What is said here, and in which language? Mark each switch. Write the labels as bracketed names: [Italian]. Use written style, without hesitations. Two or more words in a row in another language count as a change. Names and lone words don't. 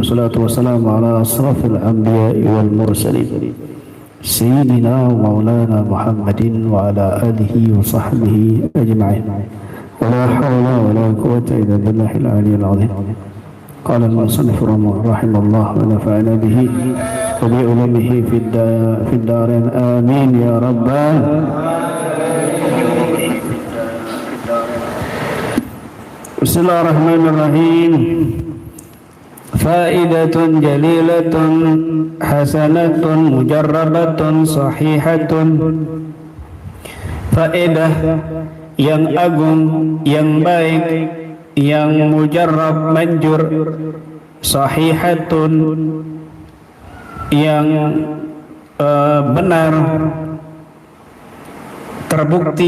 [Arabic] والصلاة والسلام على أشرف الأنبياء والمرسلين سيدنا ومولانا محمد وعلى آله وصحبه أجمعين. ولا حول ولا قوة إلا بالله العلي العظيم. قال المصنف رحمه الله ونفعنا به وبعلومه في الدارين آمين يا رب. بسم الله الرحمن الرحيم. فائدة جليلة حسنة مجربة صحيحة. [Indonesian] Faedah yang agung, yang baik, yang mujarrab manjur, sahihatun yang benar, terbukti.